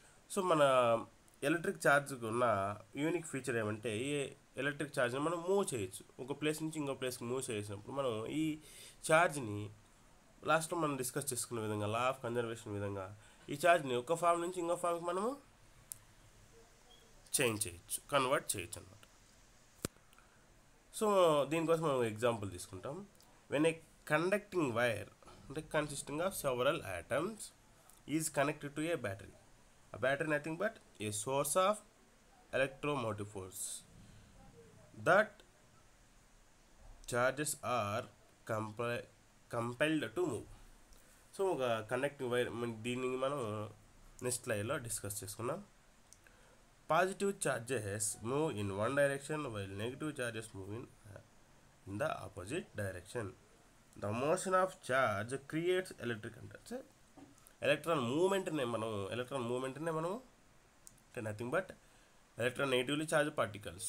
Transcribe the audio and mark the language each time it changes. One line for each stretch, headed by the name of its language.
Telugu: So మన electric ఛార్జ్కి ఉన్న unique feature ఏమంటే ఈ ఎలక్ట్రిక్ ఛార్జ్ని మనం మూవ్ చేయొచ్చు, ఒక ప్లేస్ నుంచి ఇంకో ప్లేస్కి మూవ్ చేసినప్పుడు మనం ఈ ఛార్జ్ని లాస్ట్లో మనం డిస్కస్ చేసుకునే విధంగా లా ఆఫ్ కన్జర్వేషన్ విధంగా ఈ ఛార్జ్ని ఒక ఫామ్ నుంచి ఇంకో ఫామ్కి మనము చేంజ్ చేయొచ్చు, కన్వర్ట్ చేయొచ్చు అనమాట. సో దీనికోసం మనం ఎగ్జాంపుల్ తీసుకుంటాం.
English: When a conducting wire అంటే consisting of several atoms is connected to a battery. A battery nothing but a source of electromotive force that charges are compelled to move.
Telugu: So ఒక conducting wire దీన్ని మనం next స్లైడ్లో discuss చేసుకున్నాం.
English: Positive charges move in one direction while negative charges move in the opposite direction. The motion of charge creates electric అంటే electron మూమెంట్నే మనం అంటే nothing but electron negatively charge particles.